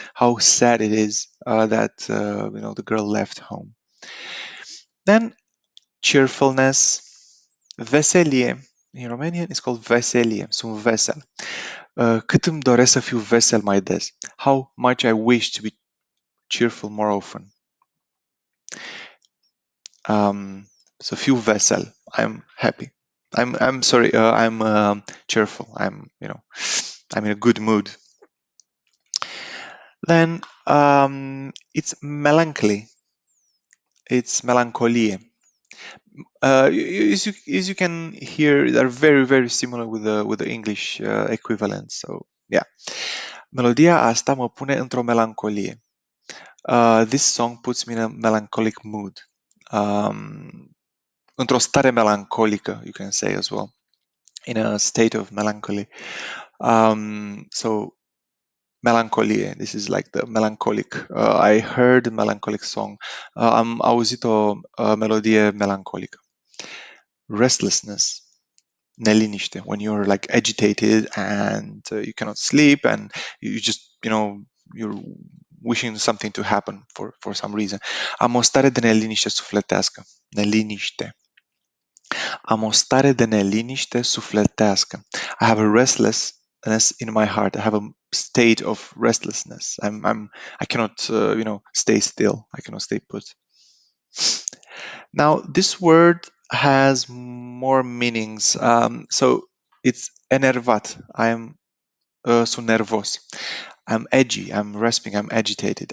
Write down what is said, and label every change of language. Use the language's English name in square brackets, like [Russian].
[English] How sad it is that the girl left home. Then cheerfulness, veselie. In Romanian, it's called veselie. [Romanian] Sunt vesel. Cât îmi doresc să fiu vesel mai des. [English] How much I wish to be cheerful more often. [Romanian] So fiu vesel. [English] I'm happy. I'm sorry. I'm cheerful. I'm in a good mood. Then it's melancholy. It's melancholie. As you can hear, they're very, very similar with the English equivalent. [Romanian] So yeah, melodia asta mă pune într-o melancolie. [English] This song puts me in a melancholic mood. [Romanian] Într-o stare melancolică, [English] you can say as well, in a state of melancholy. So Melancolie. This is like the melancholic. I heard a melancholic song. [Romanian] Am auzit o melodie melancolică. [English] Restlessness. Neliniște. When you're like agitated and you cannot sleep and you just, you're wishing something to happen for some reason. [Romanian] Am o stare de neliniște sufletească. Neliniște. Am o stare de neliniște sufletească. [English] I have a restlessness in my heart. I have a state of restlessness. I cannot, stay still. I cannot stay put. Now, this word has more meanings. So it's enervat. [Romanian] Sunt nervos. [English] I'm edgy. I'm rasping. I'm agitated.